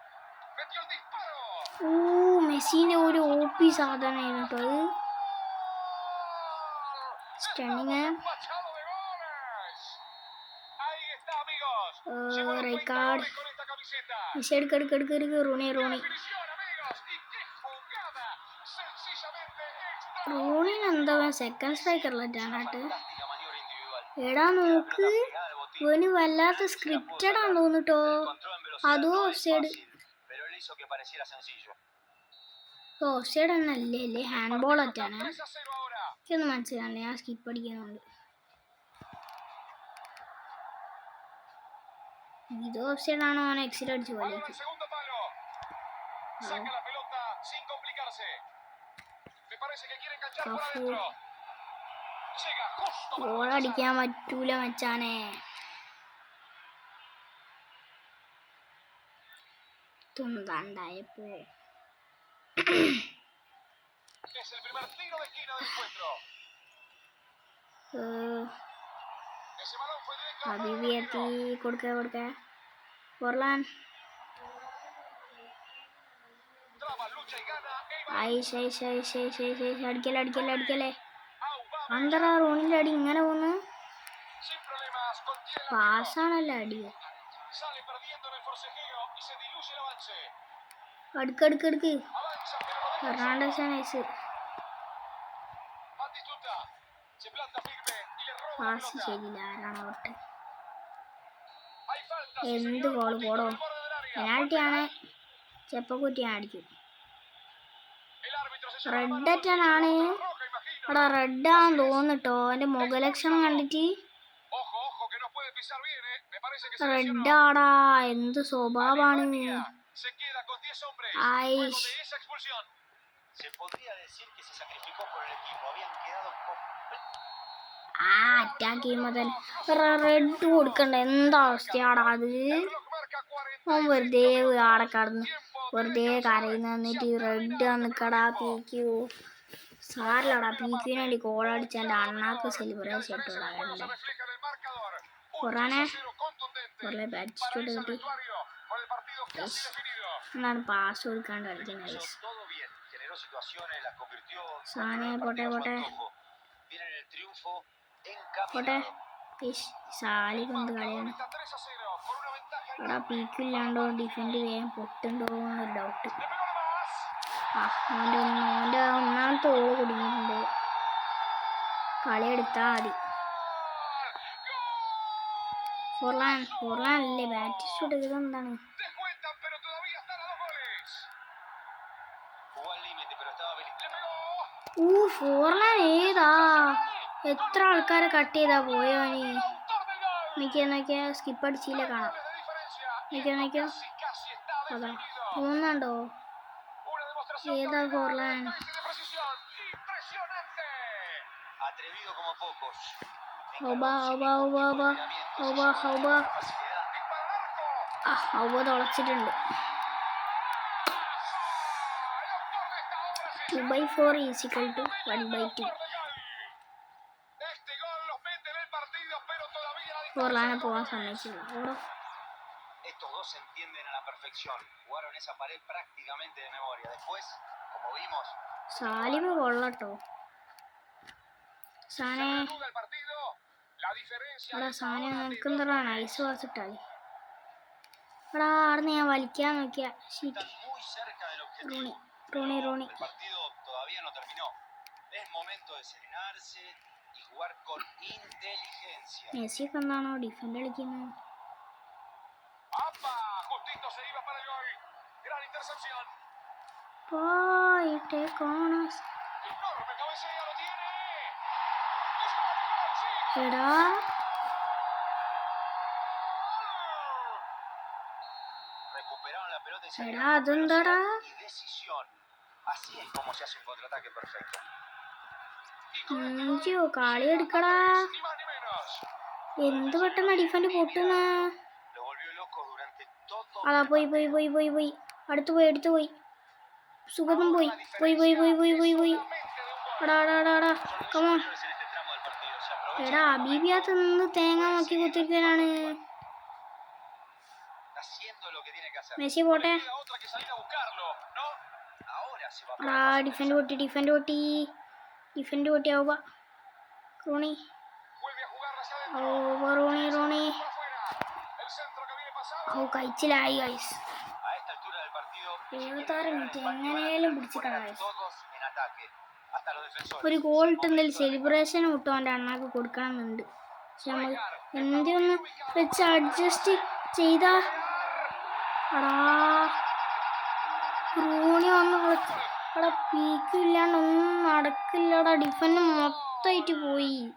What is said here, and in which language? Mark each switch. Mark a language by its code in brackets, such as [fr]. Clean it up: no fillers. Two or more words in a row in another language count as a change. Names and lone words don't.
[ml] മെസ്സിന്റെ ഒരു OP സാധനമായിരുന്നു കേട്ടോ അത്. സ്റ്റണ്ണിങ്. [es] Despachado de goles. Ahí está, amigos. Llegó a los 30 [ml] റൈക്കാർഡ്. [es] goles con esta camiseta. [ml] മെസ്സി എടുക്ക് റൂണി. [es] Definición, amigos. Y qué jugada. Sencillamente extraordinaria. [ml] റൂണിന് എന്താ [en] second strikerilaanu [ml] കേട്ട്. [es] Fantástica maniobra individual. [ml] എടാ നോക്ക്, ഇവന് വല്ലാത്ത സ്ക്രിപ്റ്റഡ് ആണെന്ന് തോന്നിട്ടോ. [es] Encontró en velocidad. [ml] അതോ [es] No [ml] ഓഫ് [es] es [ml] സൈഡ്. [es] fácil, pero él hizo que pareciera sencillo. [en] off side [ml] എന്നല്ലേ [en] hand ball [ml] ഒറ്റാണ്. [es] 3-0 ahora. [ml] എനിക്കൊന്നും മനസ്സിലാവില്ല, ഞാൻ സ്കിപ്പ് അടിക്കുന്നുണ്ട്. ഇത് [en] off side [ml] ആണോ അവൻ എക്സിൽ അടിച്ചു പോലെ. [es] Balón al segundo palo. Saca la pelota sin complicarse. Me parece que quiere enganchar por Cafu. adentro. Llega justo para [ml] ഗോൾ അടിക്കാൻ പറ്റൂല മച്ചാനെ. തുണ്ടായപ്പോ [es] Es el primer tiro de esquina del encuentro. Ese balón fue directo al [ml] ഹബീബി [es] palo [ml] എത്തി. [es] argentino. [ml] കൊടുക്ക ഫോർലാൻ. [es] Traba, lucha y gana. [ml] അടിക്കലേ. Aubameyang. അന്തറ റോണിന്റെ അടി ഇങ്ങനെ പോന്ന്. [es] Sin problemas, contiene el arquero. [ml] പാസ്സാണല്ലോ അടി. [es] Sale perdiendo en el forcejeo y se diluye el avance. [ml] അടുക്ക്. [es] Avanza, pero no deja [ml] ഫെർണാണ്ടസ് നൈസ്. [es] Batistuta. Se planta firme y le roba la [ml] പാസ് [es] pelota. [ml] ശരിയില്ല. ആരാണ് ഔട്ട്? [es] Hay falta, sí, [ml] എന്ത് [es] señor. [ml] ഗോൾ [es] Botín [ml] പോടോ. [es] por el borde del área. [ml] പെനാൾട്ടിയാണ്. ചെപ്പക്കുറ്റി അടിക്കും. [es] El árbitro se lleva la [ml] റെഡ് [es] mano. [ml] അറ്റാനാണ്. [es] Roja, imagino. [ml] എടാ റെഡാന്ന് തോന്നിട്ടോ. എന്റെ മുഖലക്ഷണം കണ്ടിട്ട് [es] Ojo, ojo, que no puede pisar bien, ¿eh? Me parece que se lesionó. [ml] റെഡാടാ. എന്ത് സ്വഭാവമാണ്. [es] Se queda con 10 hombres. Ay. Luego de esa expulsión. Se podría decir que se sacrificó por el equipo. Habían quedado [ml] ആ അറ്റാക്ക് ചെയ്യുമ്പോ തന്നെ റെഡ് കൊടുക്കണ്ട. എന്താ അവസ്ഥയാടാ അത്. [es] El reloj marca 40. [ml] ഓൻ വെറുതെ ആടെ കടന്ന് വെറുതെ കരയുന്ന എന്നിട്ട് റെഡ് നിക്കടാ പീക്കു. സാറിലടാ പീക്കുവിന് വേണ്ടി കോളടിച്ച എൻ്റെ അണ്ണാക്ക് സെലിബ്രേഷൻ ഇട്ടോടാ. [es] Se refleja en el marcador. Corrane. 1-0 contundente. [ml] കുറേ [es] Para [ml] ബാറ്റ് [es] irse al [ml] കിട്ടി. [es] vestuario con el partido casi definido. [ml] എന്നാണ് പാസ് കൊടുക്കാണ്ട് കളിക്കുന്നത്. [es] hizo todo bien. Generó situaciones, las convirtió. [ml] സാനെ [es] controló el [ml] പോട്ടെ [es] partido a su [ml] പോട്ടെ [es] antojo. Viene el triunfo [ml] പോട്ടെ. [es] encaminado. [ml] സാലി കൊണ്ട് [es] Marcador [ml] കളിയാണ്. [es] está 3-0 con una ventaja [ml] എടാ [es] enorme. [ml] പീക്കില്ലാണ്ടോ ഡിഫെൻഡ് ചെയ്യാൻ പൊട്ടുണ്ടോ എന്നൊരു ഡൗട്ട്. [es] Le pegó nomás. [ml] ആ ഓൻ്റെ ഒന്നാമത്തെ ഓള് കുടുങ്ങിയിട്ടുണ്ട്. കളി എടുത്താ മതി. ഫോർലാൻ അല്ലേ [en] but shoot [ml] ഇതെന്താണ്? [es] Descuentan, pero todavía están a 2 goles. Jugó al límite, pero estaba habilitado. Le pegó. [ml] ഫോർലാൻ ഏതാ? എത്ര ആൾക്കാരെ കട്ട് ചെയ്താ പോയോനി. [es] Autor del gol. [ml] നോക്കിയാ സ്കിപ്പ് അടിച്ചില്ല കാണാം. [es] Goles de diferencia. [ml] നോക്കിയോ [es] Casi está [ml] അതാ [es] definido. [ml] തോന്നുന്നുണ്ടോ? [es] Una demostración [ml] ഏതാ [es] dominada [ml] ഫോർലാൻ? [es] de táctica y de precisión. Impresionante. Atrevido como pocos. [ml] ഹൗബ [es] Dispara al arco. [ml] ഹൗബ തുളച്ചിട്ടുണ്ട്. [es] El autor de esta obra 2/4 = 1/2. Este gol los mete en el partido, pero todavía la [ml] ഫോർലാനെ [es] distancia [ml] പോകാൻ [es] no es. [ml] സമ്മതിച്ചില്ല. ഓടോ. [es] Estos dos se entienden a la perfección. Jugaron esa pared prácticamente de memoria. Después, como vimos, [ml] സാലിമ് കൊള്ളട്ടോ. [es] Se [ml] സാനെ [es] reanuda el partido. La diferencia [ml] എടാ [es] es [ml] സാനെ [es] ahora de [ml] നിനക്ക് [es] 2 [ml] എന്താ [es] goles. [en] nice pass [ml] ഇട്ടാല്. എടാ ആടുന്ന് ഞാൻ വലിക്കാൻ നോക്കിയ [es] están muy cerca del objetivo. [ml] റോണി [es] El partido todavía no terminó. Es momento de serenarse y jugar con inteligencia. [ml] മെസ്സി ഒക്കെ എന്താണോ ഡിഫൻഡ് കളിക്കുന്നത്? [es] ¡Apa! Justito se iba para el gol. Gran intercepción. [ml] പോയിട്ട് കോണസ്. [es] Enorme cabecea, lo tiene. Es gol, gol, sí. [ml] എടാ [es] Recuperaron la pelota y [ml] എടാ [es] salieron con [ml] അതെന്താടാ? [es] velocidad y decisión. Así es como se hace un contraataque perfecto. Y con este [ml] ഇഞ്ചോ [es] gol, [ml] കളി എടുക്കടാ. [es] ni más ni menos. [ml] എന്ത് പെട്ടെന്ന് ഡിഫൻഡ് പൊട്ടുന്ന. [es] Lo volvió loco durante todo. [ml] അതാ പോയി അടുത്ത് പോയി സുഗതം പോയി എടാ കമോൺ. [es] En este tramo del partido se aprovecha [ml] എടാ അബീബിയാത്ത് നിന്ന് തേങ്ങ നോക്കി കുത്തിരിക്കാനാണ്. [es] haciendo lo que tiene que hacer. [ml] മെസ്സി പോട്ടെ. [es] Queda otra que salir a buscarlo, ¿no? Ahora se va a [ml] എടാ ഡിഫൻഡ് പൊട്ടി ആവുക. റൂണി [es] Vuelve a jugarla hacia [ml] ഓ [es] adentro. [ml] റൂണി റൂണി [es] Por afuera. El centro que viene pasado. [ml] ഓ കഴിച്ചിലായി ഗൈസ് [es] A esta altura del partido, si quieren [ml] 76 [es] ganar el [ml] മിനിറ്റ് [es] empate, van a [ml] എങ്ങനെയാലും [es] tener que [ml] പിടിച്ചിട്ടാണ് [es] poner a [ml] ഗൈസ് [es] todos en ataque, hasta los defensores. [ml] ഒരു [es] Es [ml] ഗോൾ [es] el [ml] ഇട്ടെന്തെങ്കിലും [es] momento de [ml] സെലിബ്രേഷൻ കിട്ടും അവൻ്റെ അണ്ണാക്ക് കൊടുക്കണമെന്നുണ്ട് പക്ഷെ നമ്മൾ Rijkaard. എന്തൊന്ന് വെച്ച് അഡ്ജസ്റ്റ് ചെയ്താ അടാ റൂണി വന്ന് അവിടെ പീക്കില്ലാണ്ട് ഒന്നും നടക്കില്ലടാ ഡിഫൻഡ് മൊത്തമായിട്ട് പോയി